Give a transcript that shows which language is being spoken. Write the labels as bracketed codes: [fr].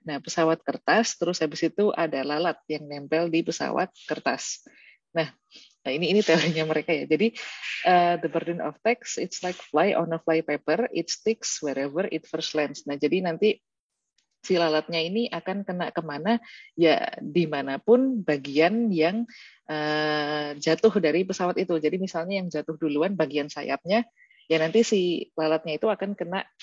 [id] Nah, pesawat kertas, terus habis itu ada lalat yang nempel di pesawat kertas. Nah, ini teorinya mereka ya. [en] Jadi the burden of tax, it's like fly on a flypaper, it sticks wherever it first lands. [id] Nah, jadi nanti si lalatnya ini akan kena kemana? Ya dimanapun bagian yang jatuh dari pesawat itu. Jadi misalnya yang jatuh duluan bagian sayapnya, ya nanti si lalatnya itu akan kena.